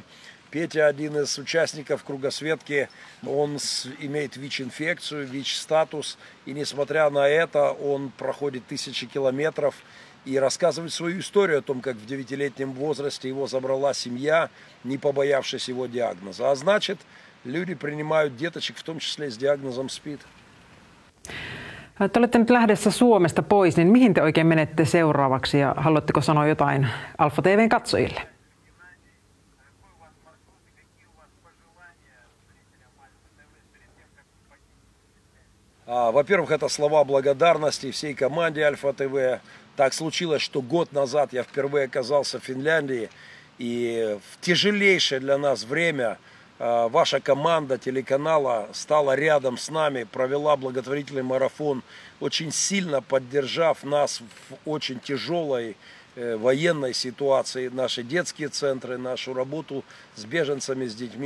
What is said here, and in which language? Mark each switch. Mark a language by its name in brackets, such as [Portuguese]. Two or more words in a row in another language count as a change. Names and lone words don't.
[Russian] Петя, один из участников кругосветки, он имеет ВИЧ-инфекцию, ВИЧ-статус. И несмотря на это, он проходит 1000 километров и рассказывает свою историю о том, как в 9-летнем возрасте его забрала семья, не побоявшись его диагноза. А значит, люди принимают деточек, в том числе с диагнозом СПИД. [Finnish] Te olette nyt lähdössä Suomesta pois, niin mihin te oikein menette seuraavaksi ja haluatteko sanoa jotain Alfa TV:n katsojille? [Russian] Во-первых, это слова благодарности всей команде Альфа ТВ. Так случилось, что год назад я впервые оказался в Финляндии, и в тяжелейшее для нас время ваша команда телеканала стала рядом с нами, провела благотворительный марафон, очень сильно поддержав нас в очень тяжелой военной ситуации, наши детские центры, нашу работу с беженцами, с детьми.